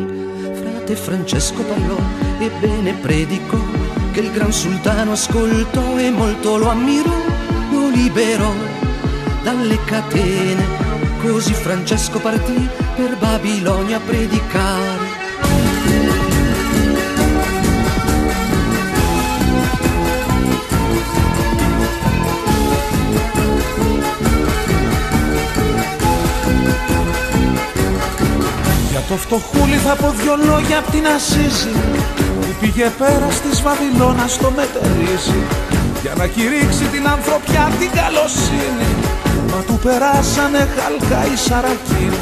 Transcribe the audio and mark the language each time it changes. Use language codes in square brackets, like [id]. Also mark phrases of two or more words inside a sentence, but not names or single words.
[it] Frate Francesco parlò e bene predicò, che il gran sultano ascoltò e molto lo ammirò, lo liberò dalle catene. Così Francesco partì per Babilonia a predicare. [el] Το φτωχούλι θα πω δυο λόγια απ' την Ασίζη, που πήγε πέρα της Βαβυλώνας στο μετερίζει, για να κηρύξει την ανθρωπιά την καλοσύνη, μα του περάσανε χαλκά οι σαρακίνοι.